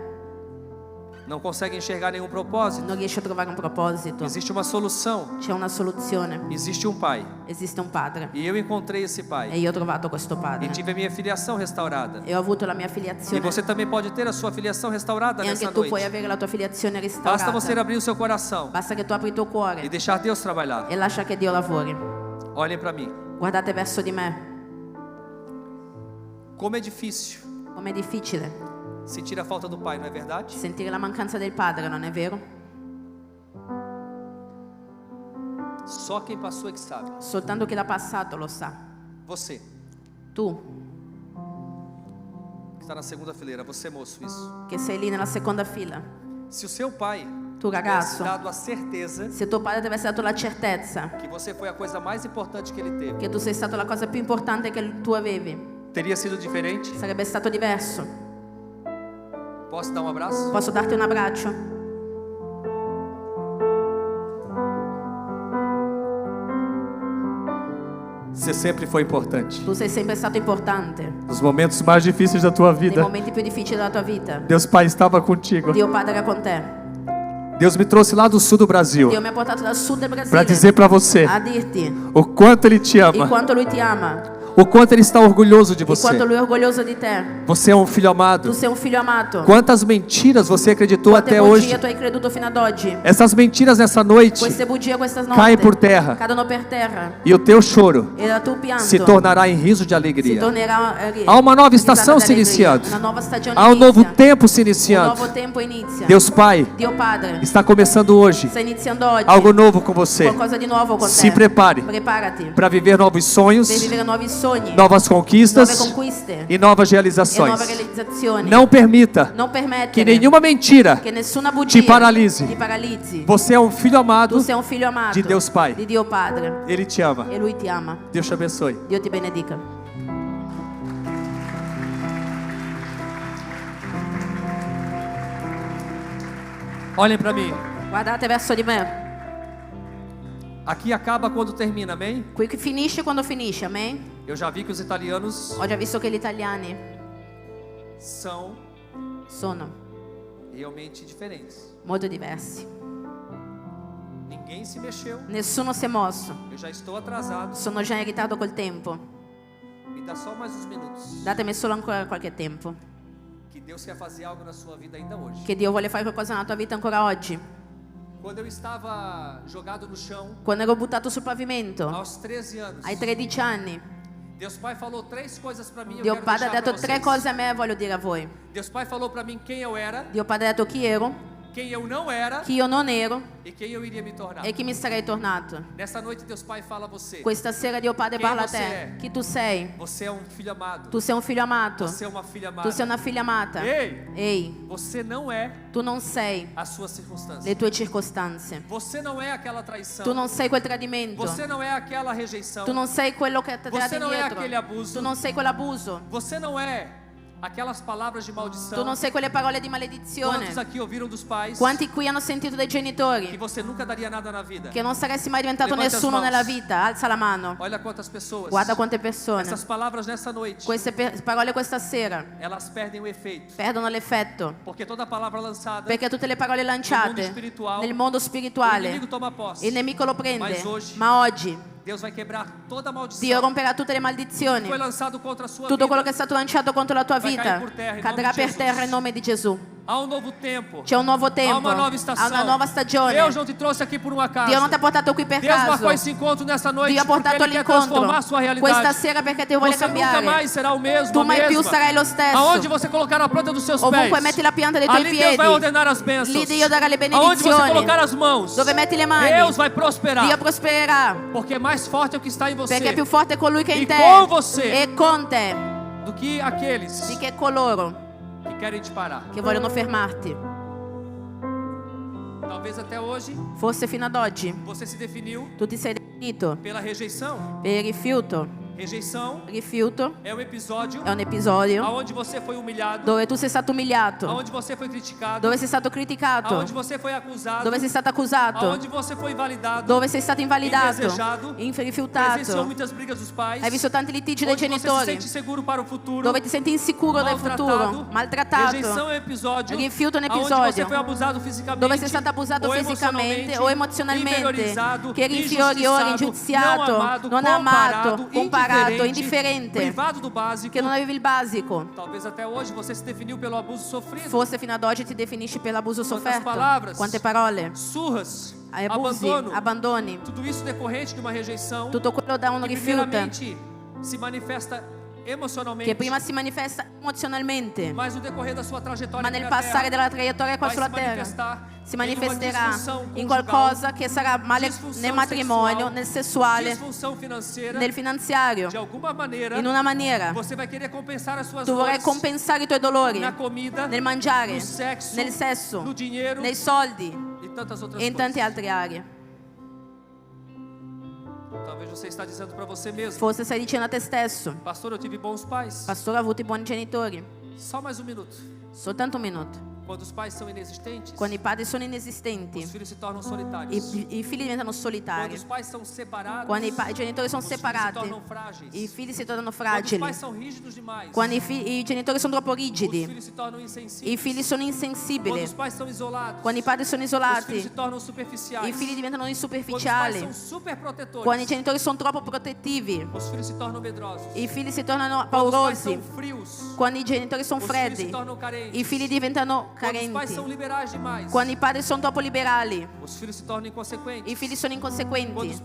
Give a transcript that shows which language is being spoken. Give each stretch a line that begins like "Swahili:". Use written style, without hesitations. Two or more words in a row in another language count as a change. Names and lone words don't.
Portuguese: não consegue enxergar nenhum propósito.
Italian: non riesci a trovare un proposito.
Portuguese: Existe uma solução,
Italian: C'è una soluzione,
Portuguese: existe um pai.
Italian: esiste un padre
Portuguese: E eu encontrei esse e pai
Italian: io ho trovato questo e padre
Portuguese: tive a minha filiação restaurada.
Italian: e ho avuto la mia E filiazione
Portuguese: você também pode ter a sua filiação restaurada
Italian: e anche
Portuguese: nessa
Italian: tu puoi
Portuguese: noite.
Italian: avere la tua filiazione
Portuguese: Basta
Italian: restaurata.
Portuguese: você abrir o seu coração
Italian: Basta che tu apri il tuo e cuore
Portuguese: deixar Deus trabalhar.
Italian: e lascia che Dio lavori.
Portuguese: Olhem para mim.
Italian: Guardate verso di me,
Portuguese: Como é difícil
Italian: com'è difficile
Portuguese: sentir a falta do pai, não é verdade?
Italian: sentire la mancanza del padre, non è vero?
Portuguese: Só quem passou é que sabe.
Italian: Soltanto chi l'ha passato lo sa.
Portuguese: Você,
Italian: Tu,
Portuguese: que está na segunda fileira, você moço, isso.
Italian: che sei lì nella seconda fila,
Portuguese: Se o seu pai
Italian: tu
Portuguese: tivesse
Italian: ragazzo,
Portuguese: dado a certeza
Italian: se tuo padre ti avesse dato la certezza
Portuguese: que você foi a coisa mais importante que ele teve,
Italian: che tu sei stato la cosa più importante che tu avevi,
Portuguese: teria sido diferente?
Italian: sarebbe stato diverso.
Portuguese: Posso dar um abraço?
Italian: Posso darti un abbraccio?
Portuguese: Você sempre foi importante.
Italian: Tu sei sempre stato importante.
Portuguese: Nos momentos mais difíceis da tua
Italian: Nei
Portuguese: vida,
Italian: momenti più difficili della tua vita,
Portuguese: Deus Pai estava contigo.
Italian: Dio Padre era con te.
Portuguese: Deus me trouxe lá do sul do Brasil
Italian: Dio mi ha portato dal sud del
Portuguese: para
Italian: Brasile
Portuguese: dizer para você
Italian: a dirti
Portuguese: o quanto Ele te
Italian: di
Portuguese: ama,
Italian: quanto Lui ti ama,
Portuguese: o quanto Ele está orgulhoso de
Italian: di quanto
Portuguese: você.
Italian: Lui è orgoglioso di te.
Portuguese: Você é um filho
Italian: Tu
Portuguese: amado.
Italian: sei un figlio amato.
Portuguese: Quantas mentiras você acreditou
Italian: Quante
Portuguese: até
Italian: bugie
Portuguese: hoje?
Italian: tu hai creduto fino ad oggi?
Portuguese: Essas mentiras nessa noite
Italian: Queste bugie questa notte
Portuguese: caem por terra
Italian: cadono per terra
Portuguese: e o teu choro
Italian: e il tuo pianto
Portuguese: se tornará em riso de
Italian: si
Portuguese: alegria.
Italian: tornerà
Portuguese: Há uma nova
Italian: risata
Portuguese: estação se
Italian: d'allegria.
Portuguese: iniciando.
Italian: Una nuova stagione
Portuguese: Há um novo
Italian: inizia.
Portuguese: tempo se
Italian: Un
Portuguese: iniciando.
Italian: nuovo tempo inizia.
Portuguese: Deus Pai
Italian: Dio Padre
Portuguese: está começando hoje
Italian: sta iniziando oggi
Portuguese: algo novo com você.
Italian: qualcosa di nuovo con
Portuguese: Se
Italian: te.
Portuguese: prepare
Italian: Preparati
Portuguese: para viver novos
Italian: per
Portuguese: sonhos,
Italian: vivere nuovi sogni,
Portuguese: novas
Italian: nuove
Portuguese: conquistas
Italian: conquiste
Portuguese: e novas
Italian: e nuove
Portuguese: realizações.
Italian: realizzazioni.
Portuguese: Não permita
Italian: Non
Portuguese: que
Italian: permettere
Portuguese: nenhuma mentira
Italian: che nessuna bugia
Portuguese: te paralise.
Italian: ti paralizzi.
Portuguese: Você é um filho amado,
Italian: Tu sei un figlio amato
Portuguese: di Deus Pai.
Italian: di Dio Padre
Portuguese: Ele te ama.
Italian: e Lui ti ama.
Portuguese: Deus te abençoe.
Italian: Dio ti benedica.
Portuguese: Olhem para mim.
Italian: Guardate verso di me.
Portuguese: Aqui acaba quando termina, amém?
Italian: Qui finisce quando finisce, amen?
Portuguese: Eu já vi que os italianos
Italian: Ho già visto che gli italiani
Portuguese: são
Italian: sono
Portuguese: realmente diferentes.
Italian: molto diversi.
Portuguese: Ninguém se mexeu.
Italian: Nessuno si è mosso.
Portuguese: Eu já estou atrasado.
Italian: Sono già in ritardo col tempo.
Portuguese: Me dá só mais uns minutos.
Italian: Datemi solo ancora qualche tempo.
Portuguese: Que Deus quer fazer algo na sua vida ainda hoje.
Italian: Che Dio vuole fare qualcosa nella tua vita ancora oggi.
Portuguese: Quando eu estava jogado no chão,
Italian: Quando ero buttato sul pavimento,
Portuguese: aos 13 anos,
Italian: ai 13 anni,
Portuguese: Deus Pai falou 3 coisas para mim. Eu
Italian: Dio
Portuguese: quero
Italian: Padre ha
Portuguese: deixar
Italian: detto
Portuguese: pra
Italian: 3
Portuguese: vocês.
Italian: cose a me e voglio dire a voi.
Portuguese: Deus Pai falou para mim quem eu era,
Italian: Dio Padre ha detto chi ero,
Portuguese: quem eu não era
Italian: chi io non ero
Portuguese: e quem eu iria me tornar.
Italian: e chi mi sarei tornato.
Portuguese: Nessa noite Deus Pai fala a você.
Italian: Questa sera Dio Padre
Portuguese: Quem
Italian: parla a
Portuguese: você
Italian: te.
Portuguese: é?
Italian: Chi tu sei?
Portuguese: Você é um filho amado.
Italian: Tu sei un figlio amato.
Portuguese: Você é uma filha amada.
Italian: Tu sei una figlia amata.
Portuguese: Ei,
Italian: Ehi,
Portuguese: você não é
Italian: tu non sei
Portuguese: a sua circunstância.
Italian: le tue circostanze.
Portuguese: Você não é aquela traição.
Italian: Tu non sei quel tradimento.
Portuguese: Você não é aquela rejeição.
Italian: Tu non sei quello che ti
Portuguese: Você
Italian: dà
Portuguese: não é
Italian: dietro.
Portuguese: aquele abuso.
Italian: Tu non sei quell'abuso.
Portuguese: Você não é aquelas palavras de maldição.
Italian: Tu non sei quelle parole di maledizione.
Portuguese: Quantos aqui ouviram dos pais
Italian: Quanti qui hanno sentito dai
Portuguese: que
Italian: genitori
Portuguese: você nunca daria nada na vida?
Italian: che non saresti mai diventato
Portuguese: Levante as
Italian: nessuno
Portuguese: mãos.
Italian: nella vita? Alza la mano.
Portuguese: Olha quantas pessoas.
Italian: Guarda quante persone.
Portuguese: Essas palavras nessa noite,
Italian: Queste parole questa sera
Portuguese: elas perdem o efeito.
Italian: perdono l'effetto.
Portuguese: Porque toda palavra lançada,
Italian: Perché tutte le parole lanciate
Portuguese: spiritual,
Italian: nel mondo
Portuguese: o
Italian: spirituale,
Portuguese: inimigo toma posse.
Italian: il nemico lo prende.
Portuguese: Mas hoje,
Italian: Ma oggi
Portuguese: Deus vai quebrar toda maldição.
Italian: Dio romperà tutte le maledizioni.
Portuguese: Foi lançado contra a sua
Italian: Tutto quello
Portuguese: vida.
Italian: che è stato lanciato contro la tua
Portuguese: Vai
Italian: vita
Portuguese: cair por terra, em
Italian: cadrà
Portuguese: nome di
Italian: per
Portuguese: Jesus.
Italian: terra in nome di Gesù.
Portuguese: Há um novo tempo.
Italian: C'è un nuovo
Portuguese: Há
Italian: tempo,
Portuguese: uma nova estação.
Italian: ha una nuova stagione.
Portuguese: Deus não te trouxe aqui por um acaso.
Italian: Dio non ti ha portato qui per
Portuguese: Deus
Italian: caso.
Portuguese: marcou esse encontro nessa noite
Italian: Dio ha
Portuguese: porque
Italian: portato
Portuguese: Ele quer transformar a
Italian: all'incontro
Portuguese: sua realidade.
Italian: questa sera perché ti vuole
Portuguese: Você nunca
Italian: cambiare.
Portuguese: mais será o mesmo,
Italian: Tu
Portuguese: a
Italian: mai più
Portuguese: mesma.
Italian: sarai lo stesso.
Portuguese: Aonde você colocar a planta dos seus
Italian: Ovunque
Portuguese: pés,
Italian: metti la pianta dei tuoi
Portuguese: ali Deus
Italian: piedi,
Portuguese: vai ordenar as bênçãos.
Italian: lì Dio darà le
Portuguese: Aonde você
Italian: benedizioni.
Portuguese: colocar as mãos,
Italian: Dove metti le mani,
Portuguese: Deus vai prosperar.
Italian: Dio prospererà.
Portuguese: Porque mais forte é o que está em você
Italian: Perché è più forte colui che è in
Portuguese: E
Italian: te
Portuguese: con você.
Italian: e con te
Portuguese: do que aqueles
Italian: di che coloro
Portuguese: que querem te parar.
Italian: che vogliono fermarti.
Portuguese: Talvez até hoje
Italian: Forse fino ad oggi
Portuguese: você se definiu
Italian: tu ti sei definito
Portuguese: pela rejeição.
Italian: per il rifiuto.
Portuguese: Rejeição
Italian: Rifiuto
Portuguese: é um episódio
Italian: è un episodio
Portuguese: aonde você foi humilhado,
Italian: dove tu sei stato umiliato,
Portuguese: aonde você foi criticado,
Italian: dove sei stato criticato,
Portuguese: aonde você foi acusado,
Italian: dove sei stato accusato,
Portuguese: aonde você foi invalidado,
Italian: dove sei stato invalidato,
Portuguese: indesejado, presenciou
Italian: rifiutato.
Portuguese: muitas brigas dos pais,
Italian: Hai visto tanti litigi dai
Portuguese: onde você se
Italian: genitori,
Portuguese: sente seguro para o futuro,
Italian: dove ti senti insicuro del futuro, maltrattato.
Portuguese: Rejeição é um episódio Rifiuto é um aonde episódio você foi abusado fisicamente,
Italian: dove sei stato abusato
Portuguese: ou
Italian: fisicamente o emozionalmente,
Portuguese: inferiorizado,
Italian: che eri inferiore,
Portuguese: injustiçado,
Italian: ingiustiato, non amato, comparato,
Portuguese: indiferente,
Italian: indifferente,
Portuguese: privado do básico.
Italian: che non avevi il basico.
Portuguese: Talvez até hoje você se definiu pelo abuso sofrido.
Italian: Forse fino ad oggi ti definisci per l'abuso
Portuguese: Quantas
Italian: sofferto.
Portuguese: palavras,
Italian: Quante parole,
Portuguese: surras,
Italian: abusi,
Portuguese: abandono,
Italian: abbandoni,
Portuguese: tudo isso decorrente de uma rejeição
Italian: tutto quello da un
Portuguese: que
Italian: rifiuto
Portuguese: primeiramente se manifesta emocionalmente,
Italian: che prima si manifesta emozionalmente,
Portuguese: mas no decorrer da sua trajetória
Italian: ma
Portuguese: aqui
Italian: nel
Portuguese: na
Italian: passare
Portuguese: terra,
Italian: della traiettoria qua
Portuguese: vai
Italian: sulla
Portuguese: se
Italian: terra
Portuguese: manifestar
Italian: si
Portuguese: em uma
Italian: manifesterà
Portuguese: disfunção
Italian: in
Portuguese: conjugal,
Italian: qualcosa che sarà male
Portuguese: disfunção
Italian: nel matrimonio,
Portuguese: sexual,
Italian: nel sessuale,
Portuguese: disfunção financeira,
Italian: nel finanziario.
Portuguese: de alguma maneira,
Italian: In una maniera
Portuguese: você vai querer compensar as suas
Italian: tu vorrai
Portuguese: dores
Italian: compensare i tuoi dolori
Portuguese: na comida,
Italian: nel mangiare,
Portuguese: no sexo,
Italian: nel sesso,
Portuguese: no dinheiro
Italian: nei soldi
Portuguese: e tantas outras
Italian: e in
Portuguese: coisas.
Italian: tante altre aree.
Portuguese: Talvez você está dizendo para você mesmo:
Italian: Forse stai dicendo a te stesso,
Portuguese: pastor, eu tive bons pais.
Italian: pastore, ho avuto i buoni genitori.
Portuguese: Só mais um minuto.
Italian: Soltanto un minuto.
Portuguese: Quando os pais são inexistentes,
Italian: Quando i padri sono inesistenti,
Portuguese: os filhos se tornam solitários.
Italian: i figli diventano
Portuguese: Quando
Italian: solitari.
Portuguese: os pais são separados,
Italian: Quando i genitori sono
Portuguese: os filhos se
Italian: separati,
Portuguese: tornam frágeis.
Italian: i figli si tornano
Portuguese: Quando os
Italian: fragili.
Portuguese: pais são rígidos demais,
Italian: Quando i genitori sono troppo
Portuguese: os
Italian: rigidi,
Portuguese: filhos se tornam insensíveis.
Italian: i figli sono
Portuguese: Quando
Italian: insensibili.
Portuguese: os pais são isolados,
Italian: Quando i padri sono
Portuguese: os filhos se
Italian: isolati,
Portuguese: tornam superficiais.
Italian: i figli diventano
Portuguese: Quando os pais
Italian: superficiali.
Portuguese: são superprotetores,
Italian: Quando i genitori sono troppo protettivi,
Portuguese: os filhos se tornam medrosos.
Italian: i figli si tornano
Portuguese: Quando os pais
Italian: paurosi.
Portuguese: são frios,
Italian: Quando i genitori sono
Portuguese: os filhos se
Italian: freddi,
Portuguese: tornam carentes.
Italian: i figli diventano
Portuguese: Quando os pais são
Italian: carenti.
Portuguese: liberais demais,
Italian: Quando i padri sono troppo liberali,
Portuguese: os filhos se tornam inconsequentes.
Italian: i figli sono
Portuguese: Quando os
Italian: inconsequenti.